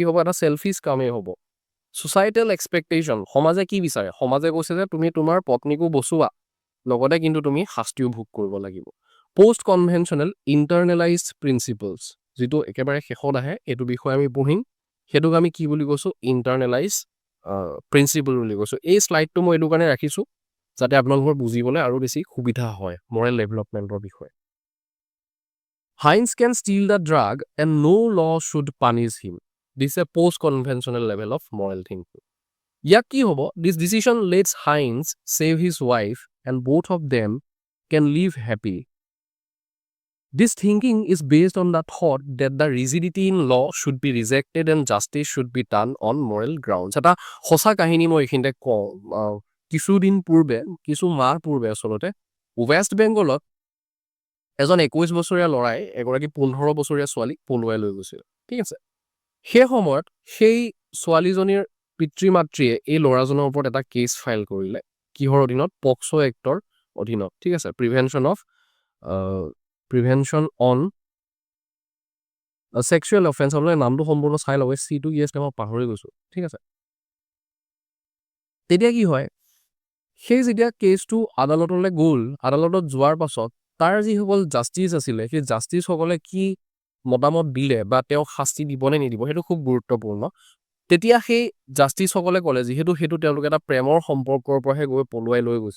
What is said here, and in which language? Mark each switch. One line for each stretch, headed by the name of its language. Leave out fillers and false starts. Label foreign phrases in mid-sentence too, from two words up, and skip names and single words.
Assamese: হ'ব এটা চেলফিজ কামেই হ'ব
English: societal expectation
Assamese: সমাজে কি বিচাৰে সমাজে কৈছে যে তুমি তোমাৰ পত্নীকো বচোৱা লগতে কিন্তু তুমি শাস্তিও ভোগ কৰিব লাগিব
English: post conventional internalized principles
Assamese: যিটো একেবাৰে শেষত আহে এইটো বিষয়ে আমি পঢ়িম সেইটোক আমি কি বুলি কৈছোঁ
English: internalize principle
Assamese: বুলি কৈছোঁ এই শ্লাইডটো মই এইটো কাৰণে ৰাখিছোঁ যাতে আপোনালোকৰ বুজিবলৈ আৰু বেছি সুবিধা হয়
English: moral developmentৰ
Assamese: বিষয়ে
English: Heinz can steal the drug and no law should punish him. This is a post-conventional level of moral thinking.
Assamese: ইয়াক কি হ'ব?
English: This decision lets Heinz save his wife and both of them can live happy. This thinking is based on the thought that the rigidity in law should be rejected and justice should be done on moral grounds.
Assamese: এটা সঁচা কাহিনী মই এইখিনিতে কওঁ কিছুদিন পূৰ্বে কিছু মাহ পূৰ্বে আচলতে ৱেষ্ট বেংগলত এজন 21 বছৰীয়া ল'ৰাই এগৰাকী 15 বছৰীয়া ছোৱালীক পলুৱাই লৈ গৈছিল ঠিক আছে সেই সময়ত সেই ছোৱালীজনীৰ পিতৃ মাতৃয়ে এই ল'ৰাজনৰ ওপৰত এটা কেছ ফাইল কৰিলে কিহৰ অধীনত পক্সো এক্টৰ অধীনত ঠিক আছে
English: prevention on sexual offense
Assamese: আপোনালোকে নামটো সম্পূৰ্ণ চাই ল'ব C2 yes মই পাহৰি গৈছোঁ ঠিক আছে তেতিয়া কি হয় সেই যেতিয়া কেছটো আদালতলৈ গ'ল আদালতত যোৱাৰ পাছত তাৰ যিসকল জাষ্টিচ আছিলে সেই জাষ্টিচসকলে কি মতামত দিলে বা তেওঁ শাস্তি দিব নে নিদিব সেইটো খুব গুৰুত্বপূৰ্ণ তেতিয়া সেই জাষ্টিচসকলে ক'লে যিহেতু সেইটো তেওঁলোকে এটা প্ৰেমৰ সম্পৰ্কৰ পৰাহে গৈ পলুৱাই লৈ গৈছে